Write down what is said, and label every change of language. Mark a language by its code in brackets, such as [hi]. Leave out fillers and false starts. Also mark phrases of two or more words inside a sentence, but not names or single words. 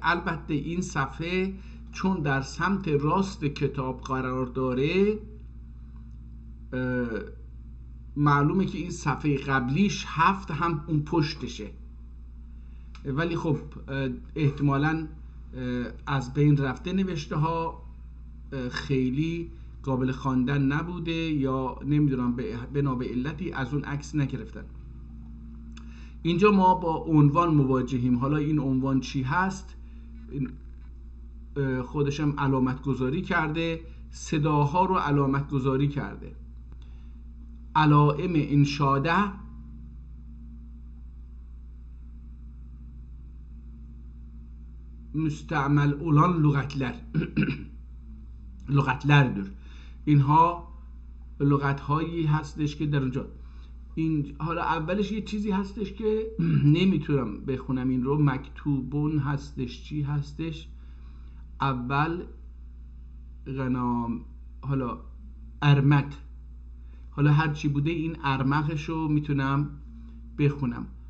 [fa] البته این صفحه چون در سمت راست کتاب قرار داره، معلومه که این صفحه قبلیش 7 هم اون پشتشه، ولی خب احتمالاً از بین رفته نوشته ها، خیلی قابل خواندن نبوده یا نمیدونم بنا به علتی از اون عکس نگرفتن. اینجا ما با عنوان مواجهیم. حالا این عنوان چی هست؟ خودشم علامت گذاری کرده، صداها رو علامت گذاری کرده. علائم انشاده، [tr] müstemel olan lügatler lügatlerdir. [fa] اینها لغت هایی هستش که در اونجا این، حالا اولش یه چیزی هستش که نمیتونم بخونم این رو، مکتوبون هستش، چی هستش اول غنام، حالا ارمک، حالا هر چی بوده این ارمقش رو میتونم بخونم.